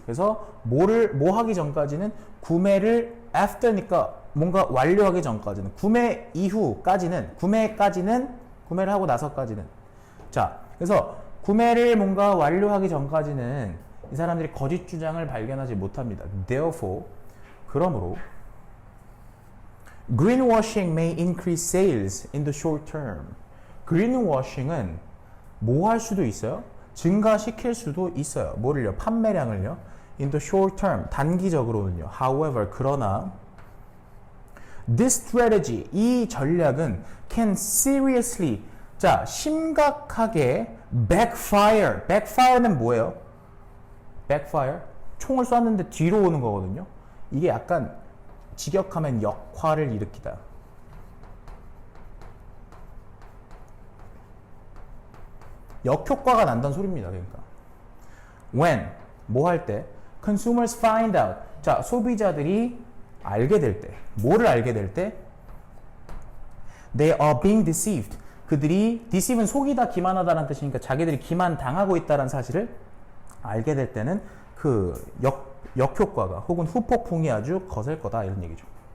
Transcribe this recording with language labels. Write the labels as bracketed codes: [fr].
[ko] 그래서 뭐 하기 전까지는 구매를 after니까 뭔가 완료하기 전까지는 구매 이후까지는 구매를 하고 나서까지는 자, 그래서 구매를 뭔가 완료하기 전까지는 이 사람들이 거짓 주장을 발견하지 못합니다. [en] Therefore, [ko] 그러므로 [en] greenwashing may increase sales in the short term. [ko] greenwashing은 뭐 할 수도 있어요? 증가시킬 수도 있어요. 뭐를요? 판매량을요? [en] In the short term, [ko] 단기적으로는요. [en] However, [ko] 그러나 [en] this strategy, [ko] 이 전략은 [en] can seriously, [ko] 자, 심각하게 [en] backfire. [ko] backfire는 뭐예요? [en] backfire? [ko] 총을 쐈는데 뒤로 오는 거거든요. 이게 약간 직역하면 역화를 일으키다. 역효과가 난다는 소리입니다. 그러니까 when 뭐 할 때 [en] consumers find out [ko] 자 소비자들이 알게 될 때 뭐를 알게 될 때 [en] they are being deceived [ko] 그들이 deceive는 속이다 기만하다라는 뜻이니까 자기들이 기만 당하고 있다는 사실을 알게 될 때는 그 역효과가 혹은 후폭풍이 아주 거셀 거다 이런 얘기죠.